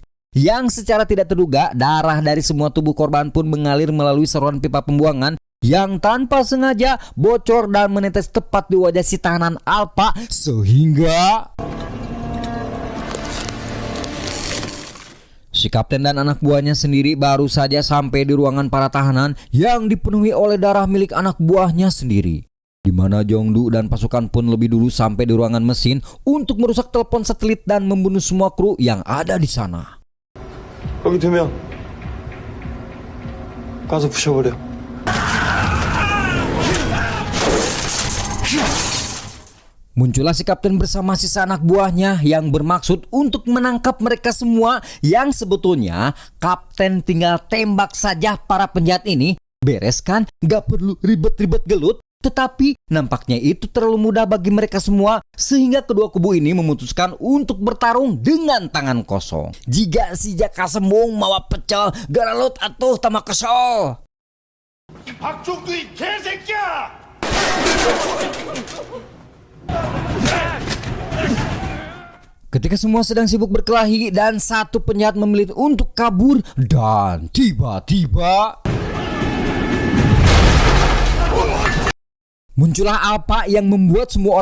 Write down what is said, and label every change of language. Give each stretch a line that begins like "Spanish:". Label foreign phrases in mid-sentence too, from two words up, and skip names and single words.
Indonesian: Yang secara tidak terduga, darah dari semua tubuh korban pun mengalir melalui saluran pipa pembuangan yang tanpa sengaja bocor dan menetes tepat di wajah si tahanan Alpa, sehingga si kapten dan anak buahnya sendiri baru saja sampai di ruangan para tahanan yang dipenuhi oleh darah milik anak buahnya sendiri. di mana Jongdu dan pasukan pun lebih dulu sampai di ruangan mesin untuk merusak telepon satelit dan membunuh semua kru yang ada di sana.
Korean: 여기 2명. 가서 부셔버려.
Indonesian: Muncullah si kapten bersama sisa anak buahnya yang bermaksud untuk menangkap mereka semua, yang sebetulnya kapten tinggal tembak saja para penjahat ini, beres kan, gak perlu ribet-ribet gelut. Tetapi nampaknya itu terlalu mudah bagi mereka semua, sehingga kedua kubu ini memutuskan untuk bertarung dengan tangan kosong.
Sundanese: Jika si Jaka Sembung mawa pecel, garalut atuh tama kesol.
Korean: 박종두 이 개새끼야!
Indonesian: Ketika semua sedang sibuk berkelahi dan satu penjahat memilih untuk kabur, dan tiba-tiba muncullah Alpa yang membuat semua